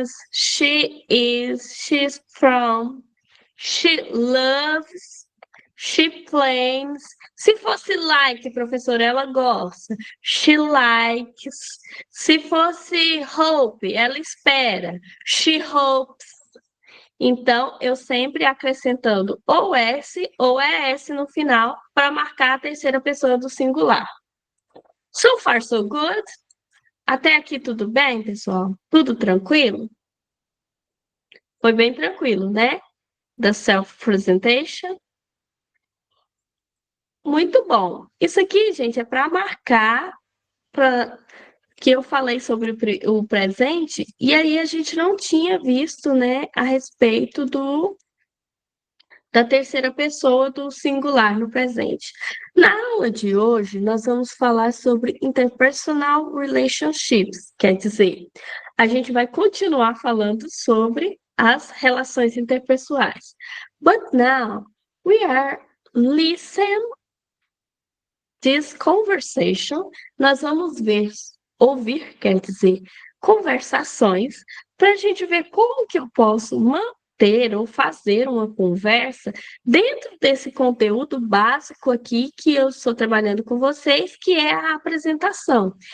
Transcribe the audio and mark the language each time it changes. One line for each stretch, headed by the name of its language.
English: She's from, she loves, she plans.
Portuguese: Se fosse like, professora, ela gosta.
English: She likes.
Portuguese: Se fosse hope, ela espera.
English: She hopes.
Portuguese: Então, eu sempre acrescentando ou S ou ES no final para marcar a terceira pessoa do singular.
English: So far, so good.
Portuguese: Até aqui tudo bem, pessoal? Tudo tranquilo? Foi bem tranquilo, né? Da self-presentation. Muito bom. Isso aqui, gente, é para marcar que eu falei sobre o presente, e aí a gente não tinha visto, né, a respeito da terceira pessoa do singular no presente. Na aula de hoje, nós vamos falar sobre interpersonal relationships, quer dizer, a gente vai continuar falando sobre as relações interpessoais.
English: But now we are listening this conversation.
Portuguese: Nós vamos ouvir, quer dizer, conversações, para a gente ver como que eu posso manter ou fazer uma conversa dentro desse conteúdo básico aqui que eu estou trabalhando com vocês, que é a apresentação,